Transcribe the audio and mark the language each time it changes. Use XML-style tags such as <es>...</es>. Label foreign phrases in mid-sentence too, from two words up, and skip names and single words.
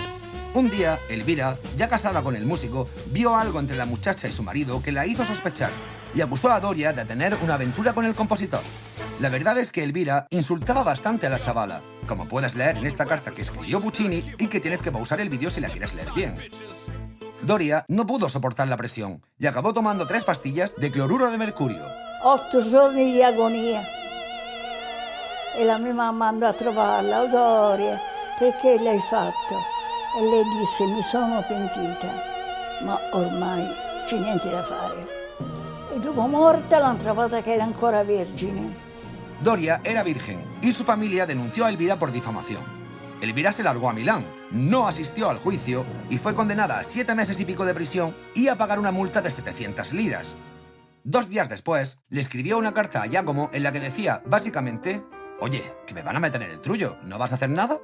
<es>Un día, Elvira, ya casada con el músico, vio algo entre la muchacha y su marido que la hizo sospechar, y acusó a Doria de tener una aventura con el compositor. La verdad es que Elvira insultaba bastante a la chavala, como puedes leer en esta carta que escribió Puccini y que tienes que pausar el vídeo si la quieres leer bien. Doria no pudo soportar la presión y acabó tomando 3 pastillas de cloruro de mercurio.</es> <it>8 giorni di agonia. E la mia mamma andò a trovarla, Doria, perché l'hai fatto? E lei disse, mi sono pentita, ma ormai non c'è niente da fare. E dopo morta l'hanno trovata che era ancora vergine.</it> <es>Doria era virgen y su familia denunció a Elvira por difamación. Elvira se largó a Milán, no asistió al juicio y fue condenada a 7 meses y pico de prisión y a pagar una multa de 700 liras. 2 días después, le escribió una carta a Giacomo en la que decía, básicamente, «Oye, que me van a meter en el trullo, ¿no vas a hacer nada?».</es>